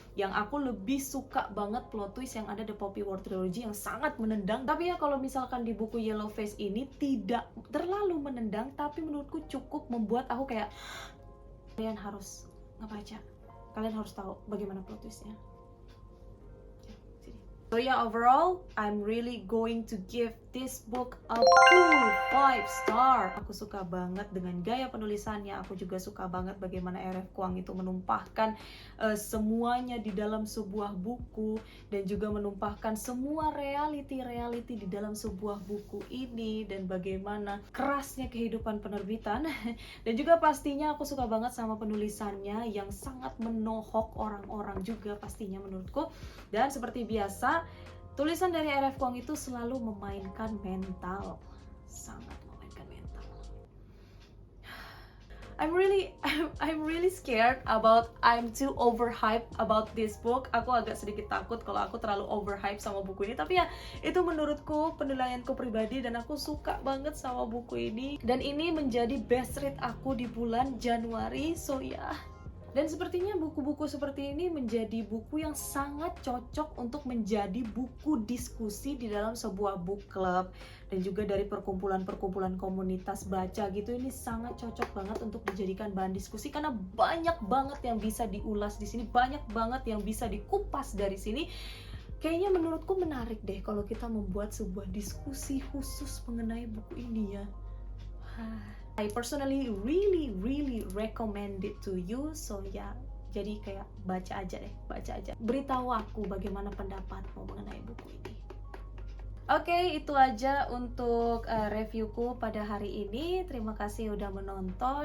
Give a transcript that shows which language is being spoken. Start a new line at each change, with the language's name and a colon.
Indonesian: Yang aku lebih suka banget plot twist yang ada The Poppy War Trilogy, yang sangat menendang. Tapi ya kalau misalkan di buku Yellow Face ini tidak terlalu menendang, tapi menurutku cukup membuat aku kayak, kalian harus ngebaca, kalian harus tahu bagaimana plot twistnya.
English: So yeah, overall, I'm really going to give this book a full 5 star.
Indonesian: Aku suka banget dengan gaya penulisannya. Aku juga suka banget bagaimana RF Kuang itu menumpahkan semuanya di dalam sebuah buku, dan juga menumpahkan semua reality di dalam sebuah buku ini, dan bagaimana kerasnya kehidupan penerbitan. Dan juga pastinya aku suka banget sama penulisannya yang sangat menohok orang-orang juga pastinya menurutku. Dan seperti biasa, tulisan dari RF Kuang itu selalu memainkan mental. sangat memainkan mental.
English: I'm really scared about I'm too overhyped about this book.
Indonesian: Aku agak sedikit takut kalau aku terlalu overhyped sama buku ini. Tapi ya itu menurutku penilaianku pribadi dan aku suka banget sama buku ini. Dan ini menjadi best read aku di bulan Januari. So ya. Dan sepertinya buku-buku seperti ini menjadi buku yang sangat cocok untuk menjadi buku diskusi di dalam sebuah book club. Dan juga dari perkumpulan-perkumpulan komunitas baca gitu, ini sangat cocok banget untuk dijadikan bahan diskusi. Karena banyak banget yang bisa diulas di sini, banyak banget yang bisa dikupas dari sini. Kayaknya menurutku menarik deh kalau kita membuat sebuah diskusi khusus mengenai buku ini ya.
English: I personally really recommend it to you.
Indonesian: So ya, jadi kayak baca aja. Beritahu aku bagaimana pendapatmu mengenai buku ini. Oke, itu aja untuk reviewku pada hari ini. Terima kasih udah menonton.